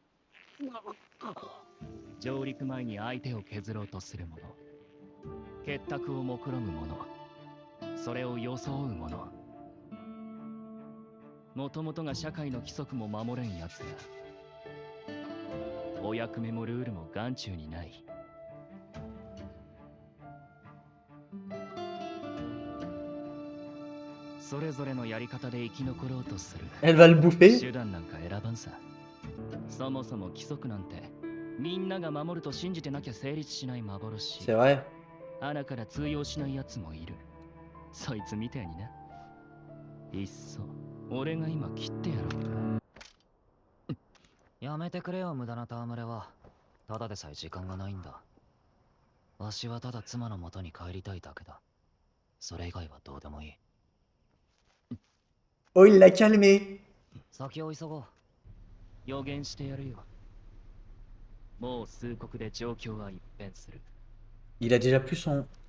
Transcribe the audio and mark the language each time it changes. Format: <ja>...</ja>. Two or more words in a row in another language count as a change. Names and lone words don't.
<ja>上陸前に相手を削ろうとする者、結託を目論む者、それを装う者、もともとが社会の規則も守れんやつが、お役目もルールも眼中にない。それぞれのやり方で生き残ろうとする。</ja> <fr>Elle va le bouffer.</fr> <ja>手段なんか選ばんさ。そもそも規則なんてみんなが守ると信じてなきゃ成立しない幻。</ja> <fr>C'est vrai.</fr> <ja>穴から通用しないやつもいる。そいつみたいにな。いっそ俺が今切ってやろう。やめてくれよ、無駄な戯れは。ただでさえ時間がないんだ。わしはただ妻の元に帰りたいだけだ。それ以外はどうでもいい。</ja> <fr>Oh, il l'a calmé.</fr> <ja>先を急ごう。予言してやるよ。もう数国で状況は一変する。</ja> <fr>Il a déjà plus son.</fr>